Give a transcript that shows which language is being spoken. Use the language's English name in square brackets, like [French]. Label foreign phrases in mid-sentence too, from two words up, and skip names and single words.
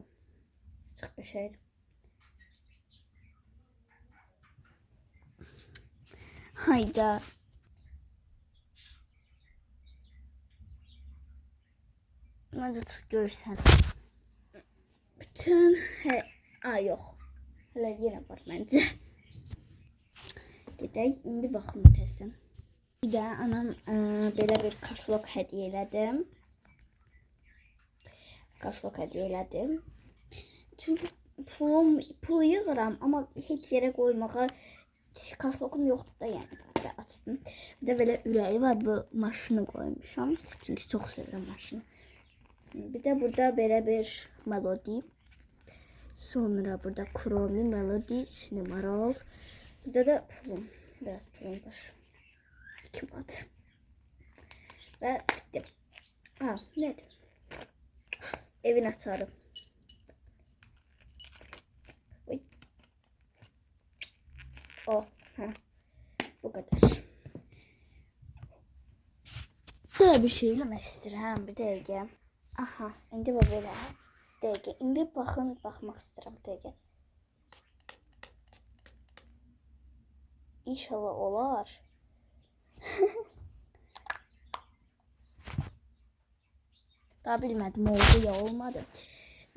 [Turkish] Çok geçerli. Hayda. Bence çok görsen. Bütün yok. Hala yine var bence. [Azerbaijani] Gedək indi baxım təzədən. Bir də anam belə bir kaşlok hədiyyə elədim. Kaşlok hədiyyə elədim. Çünki pul yığıram, amma heç yerə qoymağa kaşlokum yoxdur da, yəni burada açdım. Bir də belə ürəyi var, bu maşını qoymuşam. Çünki çox sevirəm maşını. Bir də burada belə bir melodi. Sonra burada Kromi, Melody, Cinemarol. Burada da pulum. Biraz pulum var. 2 mat. [Turkish] Ve bitti. Ha, nedir? [Azerbaijani] Evin açarı. Oy. [Turkish] Oh, ha. Bu kadar. [Azerbaijani] Daha bir şey eləmək istəyirəm, bir dəqiqə. Aha, indi bu belə. Bir dəqiqə. İndi baxmaq istəyirəm, bir dəqiqə. İnşallah olar. Daha bilmədim, oldu ya olmadı.